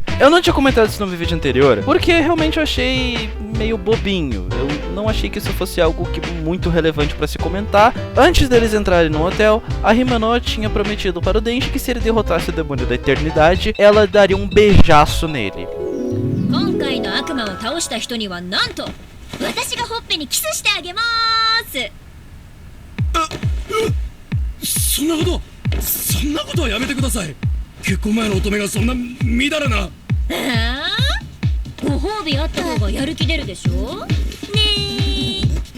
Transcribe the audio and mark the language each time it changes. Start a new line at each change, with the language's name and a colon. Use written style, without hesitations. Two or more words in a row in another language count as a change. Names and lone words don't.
Portuguese: Eu não tinha comentado isso no vídeo anterior, porque realmente eu achei meio bobinho. Eu não achei que isso fosse algo muito relevante pra se comentar. Antes deles entrarem no hotel, a Himeno tinha prometido para o Denji que se ele derrotasse o demônio da eternidade, ela daria um beijaço nele.
Japanese: 私がほっぺにキスしてあげまーす。そんなことはやめてください。結婚前の乙女がそんなみだらな。ご褒美あった方がやる気出るでしょねえ。